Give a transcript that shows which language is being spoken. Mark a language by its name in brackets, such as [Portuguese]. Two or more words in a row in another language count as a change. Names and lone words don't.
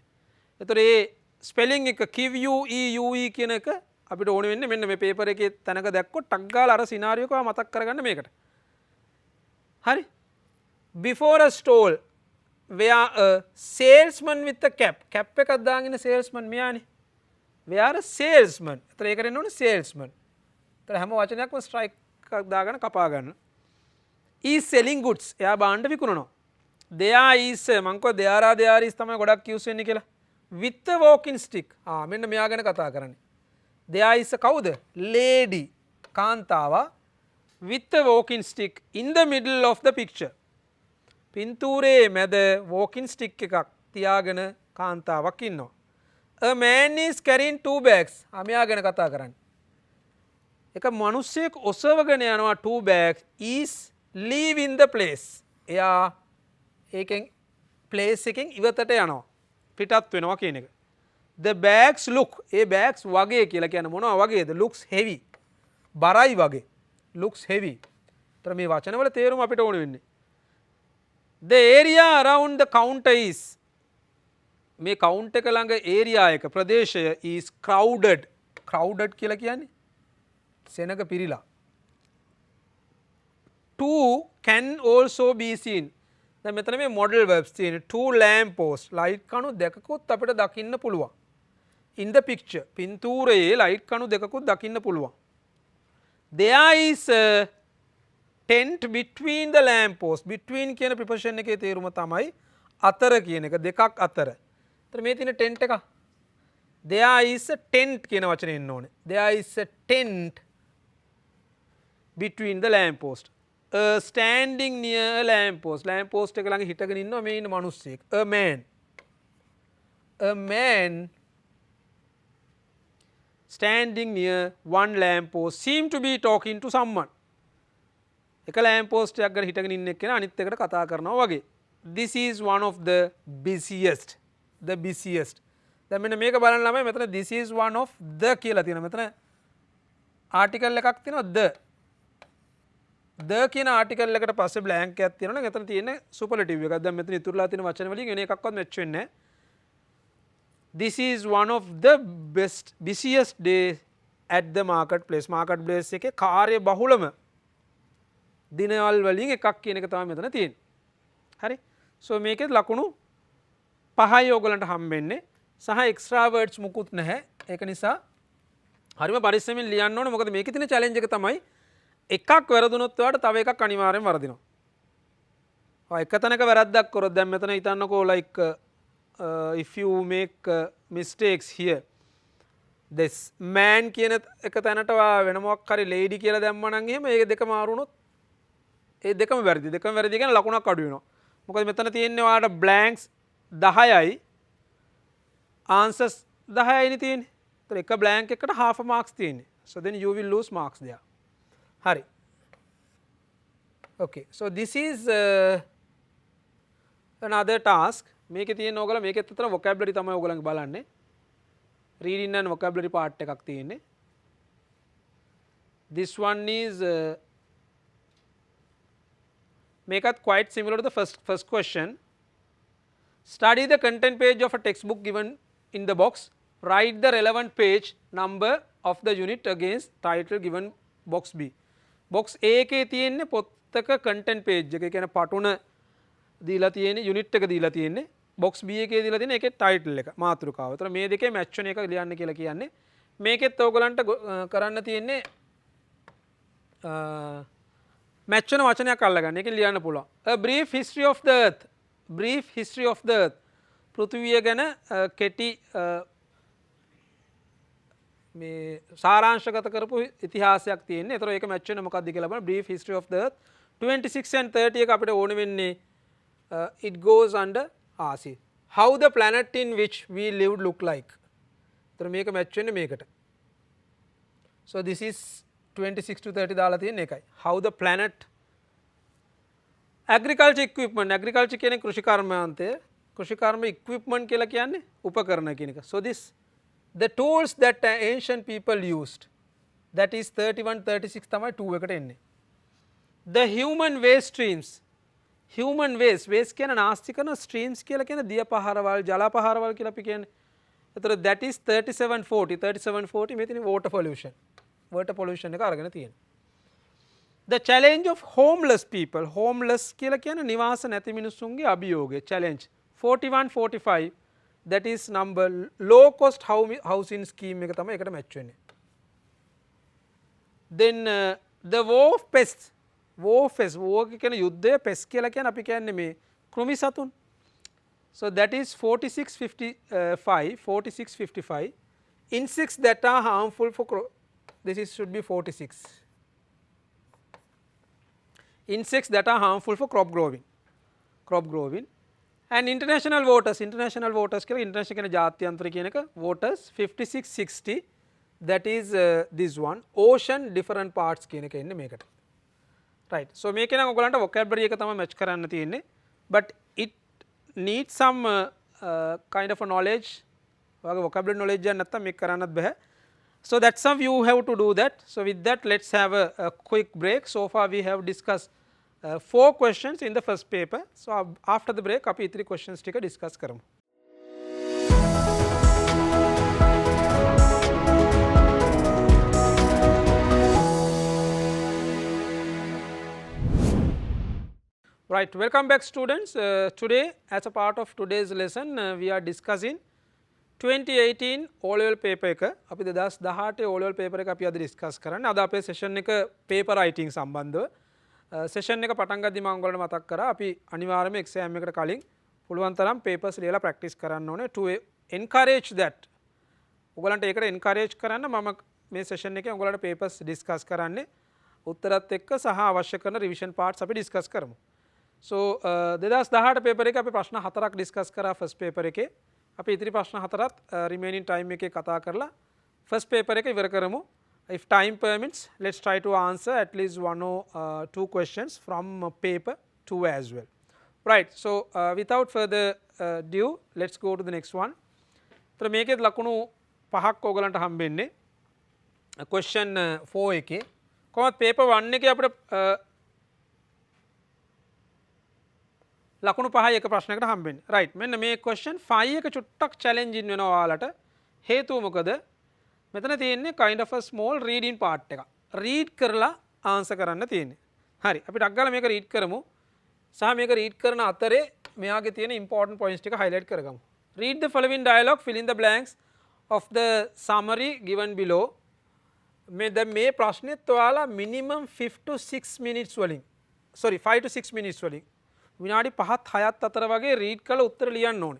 [Sinhala] ඒතර ඒ ස්පෙලිං එක QUEUE කියන එක අපිට ඕන වෙන්නේ මෙන්න මේ පේපර් එකේ තැනක දැක්කොත් ටක් ගාලා අර සිනාරියෝ එක මතක් කරගන්න මේකට. හරි? [English] before a stall where a salesman with a cap. [Sinhala] cap එකක් දාගෙන salesman මෙයානේ. [English] where a salesman. [Sinhala] ඒතර ඒකට එන්න ඕනේ salesman. ඒතර හැම වචනයක්ම ස්ට්‍රයික් එකක් දාගෙන කපා ගන්න. [English] is selling goods. [Sinhala] එයා බාණ්ඩ විකුණනවා. [English] there is [Sinhala] මං කෝ [English] there is [Sinhala] තමයි ගොඩක් use වෙන්නේ කියලා. [English] with a walking stick. [Sinhala] මෙන්න මෙයා ගැන කතා කරන්නේ. [English] there is a කවුද? lady. කාන්තාව with a walking stick in the middle of the picture. [Sinhala] පින්තූරේ මැද walking stick එකක් තියාගෙන කාන්තාවක් ඉන්නවා. [English] a man is carrying two bags. [Sinhala] මෙයා ගැන කතා කරන්නේ. එක මිනිහෙක් ඔසවගෙන යනවා [English] two bags is leaving the place. [Sinhala] එයා ඒකෙන් place එකෙන් ඉවතට යනවා. පිටත් වෙනවා කියන එක. [English] the bags look. [Sinhala] ඒ bags වගේ කියලා කියන්නේ මොනවා වගේද? [English] looks heavy. [Sinhala] බරයි වගේ. [English] looks heavy. [Sinhala] ତර මේ වචනවල තේරුම අපිට ඕන වෙන්නේ. [English] the area around the counter is. [Sinhala] මේ counter එක ළඟ area එක ප්‍රදේශය [English] is crowded. [Sinhala] crowded කියලා කියන්නේ සෙනග පිරීලා. [English] two can also be seen. [Sinhala] දැන් මෙතන මේ [English] modal verbs [Sinhala] තියෙන [English] two lamp posts light [Sinhala] කණු දෙකකුත් අපිට දකින්න පුළුවන්. [English] in the picture [Sinhala] පින්තූරයේ light කණු දෙකකුත් දකින්න පුළුවන්. [English] there is a tent between the lamp posts. [Sinhala] between කියන preposition එකේ තේරුම තමයි අතර කියන එක, දෙකක් අතර. ඒතර මේ තියෙන tent එක [English] there is a tent [Sinhala] කියන වචනේ එන්න ඕනේ. [English] there is a tent between the lamp posts. standing near a lamp post. lamp post [Sinhala] එක ළඟ හිටගෙන ඉන්නවා මේ ඉන්න මිනිස්සෙක්. [English] a man standing near one lamp post seem to be talking to someone. [Sinhala] එක [English] lamp post [Sinhala] එකක් ගාන හිටගෙන ඉන්න එක්කෙනා අනිත් එකට කතා කරනවා වගේ. [English] this is one of the busiest. [Sinhala] දැන් මෙන්න මේක බලන්න ළමයි මෙතන [English] this is one of the [Sinhala] කියලා තියෙනවා. මෙතන ආටිකල් එකක් තියෙනවා the කියන ආටිකල් එකට පස්සේ බ්ලැන්ක් එකක් තියෙනවා නම් එතන තියෙන්නේ සුපර්ලටිව් එකක්. දැන් මෙතන ඉතුරුලා තියෙන වචන වලින් වෙන එකක්වත් මැච් වෙන්නේ නැහැ. [English] this is one of the busiest day at the marketplace. [Sinhala] marketplace එකේ කාර්ය බහුලම දිනවල් වලින් එකක් කියන එක තමයි මෙතන තියෙන්නේ. හරි? so මේකේ ලකුණු 5යි ඔයගලන්ට හම්බෙන්නේ සහ [English] extra words [Sinhala] මුකුත් නැහැ. ඒක නිසා හරිම පරිස්සමෙන් ලියන්න ඕනේ. මොකද මේකේ තියෙන චැලෙන්ජ් එක තමයි එකක් වැරදුනොත් ඔයාලට තව එකක් අනිවාර්යෙන් වරදිනවා. එක තැනක වැරද්දක් කරොත් දැන් මෙතන හිතන්නකෝ [English] like if you make mistakes here this man [Sinhala] කියන එක තැනට වෙන මොකක් හරි lady කියලා දැම්මම නම් එහෙම ඒ දෙක මාරු වුණොත් ඒ දෙකම වැරදි. දෙකම වැරදි කියන ලකුණක් අඩු වෙනවා. මොකද මෙතන තියෙන්නේ ඔයාලට blanks 10යි answers 10යිනේ තියෙන්නේ. ඒතර එක blank එකකට [English] half a marks [Sinhala] තියෙන්නේ. [English] so then you will lose marks there. [Sinhala] Hari. [English] Okay, so this is another task. [Sinhala] මේකේ තියෙන ඕගොල්ලෝ මේකෙත් අතර vocabulary තමයි ඕගොල්ලන්ගේ බලන්නේ. [English] reading and vocabulary part [Sinhala] එකක් තියෙන්නේ. [English] this one is මේකත් quite similar to the first question. study the content page of a textbook given in the box. write the relevant page number of the unit against title given box B. [Sinhala] box A එකේ තියෙන්නේ පොත්තක content page එක. ඒ කියන්නේ පටුන දීලා තියෙන්නේ unit එක දීලා තියෙන්නේ. box B එකේ දීලා තියෙන්නේ ඒකේ title එක මාතෘකාව. ඒතර මේ දෙකේ match වෙන එක ලියන්න කියලා කියන්නේ. මේකෙත් ඔයගලන්ට කරන්න තියෙන්නේ මැච් වෙන වචනයක් අල්ලගන්න. ඒකෙන් ලියන්න පුළුවන්. [English] A brief history of the earth. Brief history of the earth. [Sinhala] පෘථිවිය ගැන කෙටි මේ සාරාංශගත කරපු ඉතිහාසයක් තියෙන්නේ. ඒතර ඒක මැච් වෙන මොකක්ද කියලා බලන්න. [English] Brief history of the earth 26 and 30 [Sinhala] එක අපිට ඕන වෙන්නේ [English] it goes under RC. How the planet in which we lived look like. [Sinhala] ඒතර මේක මැච් වෙන්නේ මේකට. [English] So this is 26 to 30 [Sinhala] දාලා තියෙන එකයි. [English] How the planet agriculture equipment. [Sinhala] Agriculture කියන්නේ කෘෂි කර්මාන්තය. කෘෂි කර්ම equipment කියලා කියන්නේ උපකරණ කියන එක. [English] So this the tools that ancient people used, that is 31 36 [Sinhala] තමයි 2 එකට එන්නේ. [English] The human waste streams. Human waste [Sinhala] කියන නාස්ති කරන streams කියලා කියන දිය පහරවල් ජල පහරවල් කියලා අපි කියන්නේ. [English] ඒතර that is 3740 මෙතන water pollution. [Sinhala] water pollution එක අරගෙන තියෙනවා. [English] The challenge of homeless people. [Sinhala] Homeless කියලා කියන නිවාස නැති මිනිස්සුන්ගේ අභියෝගය [English] challenge 4145 that is number low cost housing scheme [Sinhala] එක තමයි එකට මැච් වෙන්නේ. [English] Then the war of pests. [Sinhala] war කියන යුද්ධය pest කියලා කියන්නේ අපි කියන්නේ මේ කෘමි සතුන්. [English] So that is 4655 insects that are harmful for this is should be 46 insects that are harmful for crop growing and international waters කියලා international [Sinhala] කියන ජාත්‍යන්තර කියන එක [English] waters 5660 that is this one ocean different parts [Sinhala] කියන එක එන්නේ මේකට. [English] Right. So [Sinhala] මේක නම් ඔයගලන්ට vocabulary එක තමයි match කරන්න තියෙන්නේ. [English] But it needs some kind of a knowledge. [Sinhala] ඔයාගේ [English] vocabulary knowledge [Sinhala] එක නැත්තම් මේක කරන්නත් බෑ. [English] So that's how you have to do that. So with that let's have a quick break. So far we have discussed 4 questions in the first paper. So after the break [Sinhala] අපි ඉතිරි [English] questions ටික discuss කරමු. Right, welcome back students. Today as a part of today's lesson we are discussing 2018 O-level paper එක. [Sinhala] අපි 2018 [English] O-level paper [Sinhala] එක අපි අද discuss කරන්නේ. අද අපේ session එක [English] paper writing [Sinhala] සම්බන්ධව. session එක පටන් ගද්දි මම ඔයගොල්ලන්ට මතක් කරා අපි අනිවාර්යයෙන්ම exam එකට කලින් පුළුවන් තරම් papers ලියලා practice කරන්න ඕනේ [English] to encourage that. [Sinhala] ඔයගොල්ලන්ට ඒකට encourage කරන්න මම මේ session එකේ ඔයගොල්ලන්ට papers discuss කරන්නේ. උත්තරත් එක්ක සහ අවශ්‍ය කරන revision parts අපි discuss කරමු. So 2018 paper එකේ අපි ප්‍රශ්න 4ක් discuss කරා [English] first paper [Sinhala] එකේ. අපි ඉතිරි ප්‍රශ්න 4ත් [English] remaining time [Sinhala] එකේ කතා කරලා [English] first paper [Sinhala] එක ඉවර කරමු. [English] If time permits, let's try to answer at least 1 or 2 questions from paper 2 as well. Right. So without further ado, let's go to the next one. [Sinhala] So මේකෙත් ලකුණු 5ක් ඔයගලන්ට හම්බෙන්නේ. question 4 එකේ. කොහොමද paper 1 එකේ අපිට ලකුණු 5යි එක ප්‍රශ්නයකට හම්බෙන්නේ. right. මෙන්න මේ question 5 එක චුට්ටක් challenging වෙනවා ඔයාලට. හේතුව මොකද? මෙතන තියෙන්නේ [English] kind of a small reading part එක. [Sinhala] read කරලා answer කරන්න තියෙන්නේ. හරි. අපි ටක් ගාලා මේක read කරමු. සහ මේක read කරන අතරේ මෙයාගේ තියෙන [English] important points [Sinhala] ටික highlight කරගමු. [English] read the following dialogue, fill in the blanks of the summary given below. [Sinhala] මේ ප්‍රශ්නෙත් ඔයාලා [English] minimum 5 to 6 minutes [Sinhala] වලින් [English] sorry 5 to 6 minutes [Sinhala] වලින් විනාඩි 5ත් 6ත් අතර වගේ read කරලා උත්තර ලියන්න ඕනේ.